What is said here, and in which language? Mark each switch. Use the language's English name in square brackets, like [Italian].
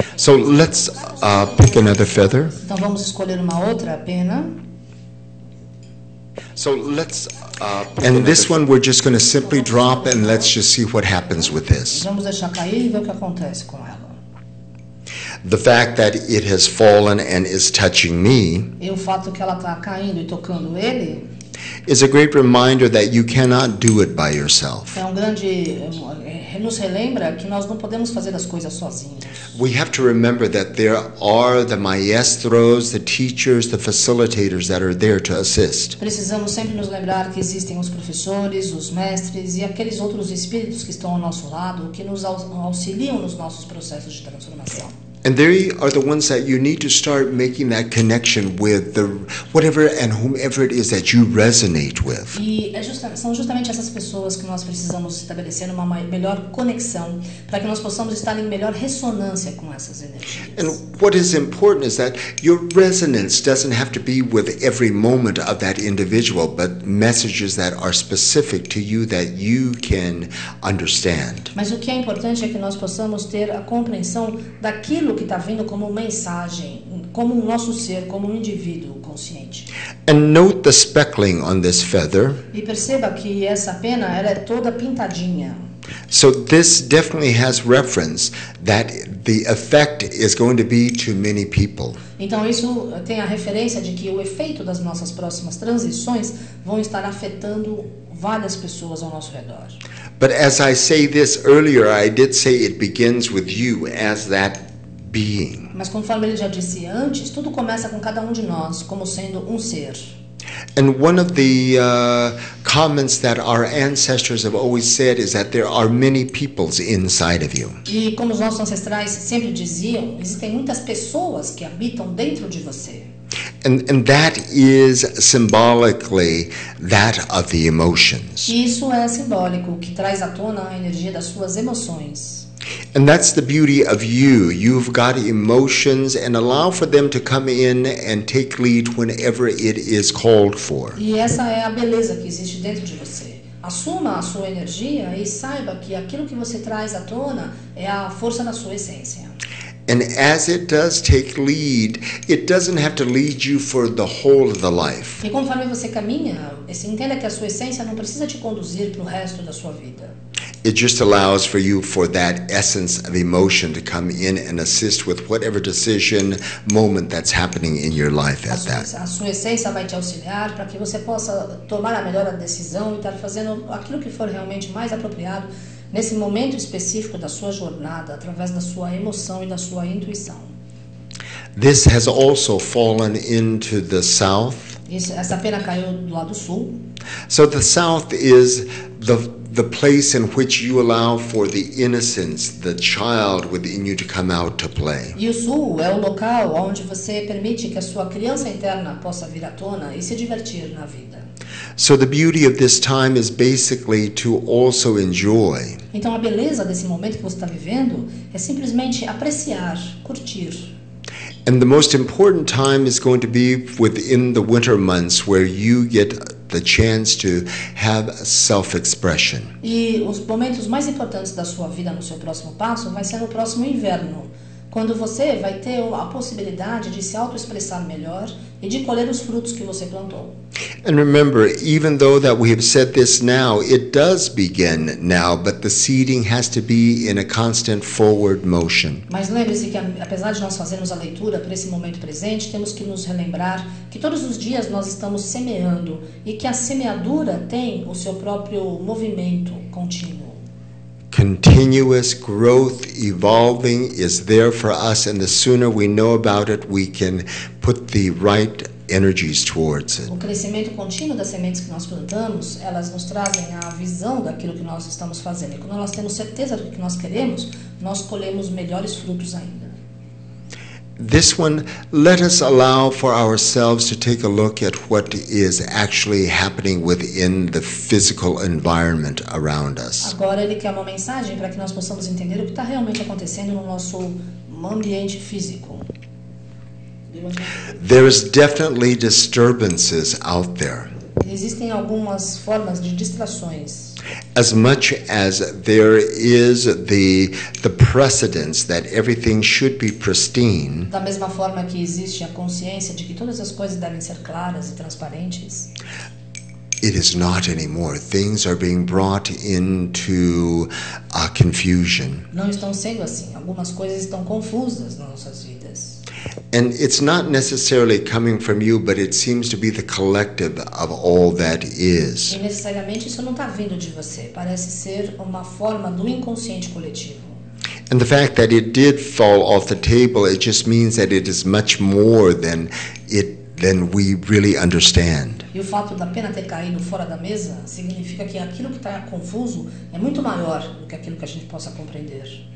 [English] So let's pick another feather. [Portuguese] Então vamos escolher uma outra pena. [English] So let's, and this one we're just going to simply drop and let's just see what happens with this. [Portuguese] Vamos deixar cair e ver o que acontece com ela. [English] The fact that it has fallen and is touching me [Portuguese] E o fato que ela está caindo e tocando ele [English] is a great reminder that you cannot do it by yourself. [Portuguese] é nos relembra que nós não podemos fazer as coisas sozinhos. [English] We have to remember that there are the maestros, the teachers, the facilitators that are there to assist. [Portuguese] Precisamos sempre nos lembrar que existem os professores, os mestres e aqueles outros espíritos que estão ao nosso lado, que nos auxiliam nos nossos processos de transformação. [English] And they are the ones that you need to start making that connection with the whatever and whomever it is that you resonate with. [Portuguese] E são justamente essas pessoas que nós precisamos estabelecer uma melhor conexão para que nós possamos estar em melhor ressonância com essas energias. [English] And what is important is that your resonance doesn't have to be with every moment of that individual, but messages that are specific to you that you can understand. [Portuguese] Mas o que é importante é que nós possamos ter a compreensão daquilo que está vindo como mensagem, como um nosso ser, como um indivíduo consciente. [English] And note the speckling on this feather. [Portuguese] E perceba que essa pena ela é toda pintadinha. [English] So this definitely has reference that the effect is going to be to many people. [Portuguese] Então isso tem a referência de que o efeito das nossas próximas transições vão estar afetando várias pessoas ao nosso redor. [English] But as I say this earlier, I did say it begins with you as that being. [Portuguese] Mas conforme ele já disse antes, tudo começa com cada um de nós como sendo um ser. [English] And one of the comments that our ancestors have always said is that there are many peoples inside of you. [Portuguese] E como os nossos ancestrais sempre diziam, existem muitas pessoas que habitam dentro de você. [English] And that is symbolically that of the emotions. [Portuguese] Isso é simbólico, que traz à tona a energia das suas emoções. [English] And that's the beauty of you. You've got emotions and allow for them to come in and take lead whenever it is called for. [Portuguese] E essa é a beleza que existe dentro de você. Assuma a sua energia e saiba que aquilo que você traz à tona é a força da sua essência. [English] And as it does take lead, it doesn't have to lead you for the whole of the life. [Portuguese] E conforme você caminha, entenda que a sua essência não precisa te conduzir para o resto da sua vida. [English] It just allows for you for that essence of emotion to come in and assist with whatever decision moment that's happening in your life at that. [Portuguese] A sua essência vai te auxiliar para que você possa tomar a melhor decisão e estar fazendo aquilo que for realmente mais apropriado nesse momento específico da sua jornada, através da sua emoção e da sua intuição. [English] This has also fallen into the south. [Portuguese] Essa pena caiu do lado sul. [English] So the south is the place in which you allow for the innocence, the child within you to come out to play. [Portuguese] E o sul é o local onde você permite que a sua criança interna possa vir à tona e se divertir na vida. [English] So the beauty of this time is basically to also enjoy. [Portuguese] Então a beleza desse momento que você está vivendo é simplesmente apreciar, curtir. [English] And the most important time is going to be within the winter months where you get the chance to have self-expression. [Portuguese] E os momentos mais importantes da sua vida no seu próximo passo vai ser no próximo inverno, quando você vai ter a possibilidade de se autoexpressar melhor e de colher os frutos que você plantou. [English] And remember, even though that we have said this now, it does begin now, but the seeding has to be in a constant forward motion. [Portuguese] Mas lembre-se que apesar de nós fazermos a leitura para esse momento presente, temos que nos relembrar que todos os dias nós estamos semeando e que a semeadura tem o seu próprio movimento contínuo. [English] Continuous growth, evolving is there for us, and the sooner we know about it, we can put the right energies towards it. [Portuguese] O crescimento contínuo das sementes que nós plantamos, elas nos trazem a visão daquilo que nós estamos fazendo. E quando nós temos certeza do que nós queremos, nós colhemos melhores frutos ainda. [English] This one, let us allow for ourselves to take a look at what is actually happening within the physical environment around us. [Portuguese] Agora ele quer uma mensagem para que nós possamos entender o que está realmente acontecendo no nosso ambiente físico. [English] There's definitely disturbances out there. [Portuguese] Existem algumas formas de distrações. [English] As much as there is the precedence that everything should be pristine, [Portuguese] Da mesma forma que existe a consciência de que todas as coisas devem ser claras e transparentes, [English] it is not anymore. Things are being brought into confusion. [Portuguese] não estão sendo assim. Algumas coisas estão confusas nas nossas vidas. [English] And it's not necessarily coming from you, but it seems to be the collective of all that is. [Portuguese] E necessariamente isso não está vindo de você. Parece ser uma forma do inconsciente coletivo. [English] And the fact that it did fall off the table, it just means that it is much more than we really understand. [Portuguese] E o fato da pena ter caído fora da mesa significa que aquilo que está confuso é muito maior do que aquilo que a gente possa compreender.